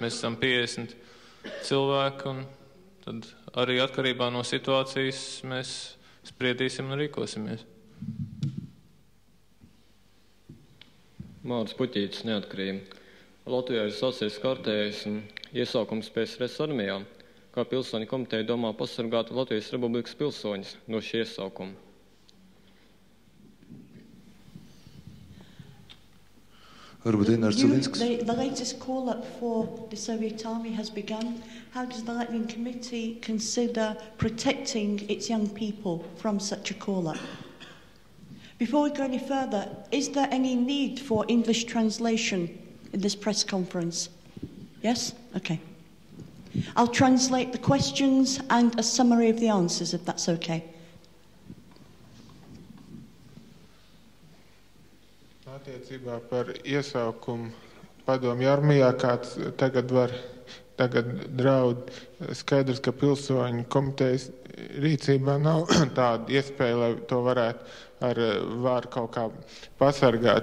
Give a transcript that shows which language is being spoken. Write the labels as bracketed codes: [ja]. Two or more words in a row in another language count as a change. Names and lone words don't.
[lv] Mēs esam 50 cilvēki, un tad arī atkarībā no situācijas mēs spriedīsim un rīkosimies. Māris Puķītis, Neatkarība. Latvijā ir sasies kārtējais iesaukums PSRS armijā. Kā pilsoņu komiteja domā pasargāt Latvijas Republikas pilsoņus no šī iesaukuma? [en] The latest call-up for the Soviet Army has begun. How does the Latvian Committee consider protecting its young people from such a call-up? Before we go any further, is there any need for English translation in this press conference? Yes? Okay. I'll translate the questions and a summary of the answers, if that's okay. [lv] Attiecībā par iesaukumu padomju armijā, kāds tagad draud, skaidrs, ka pilsoņu komitejas rīcībā nav tāda iespēja, lai to varētu ar vāru kaut kā pasargāt.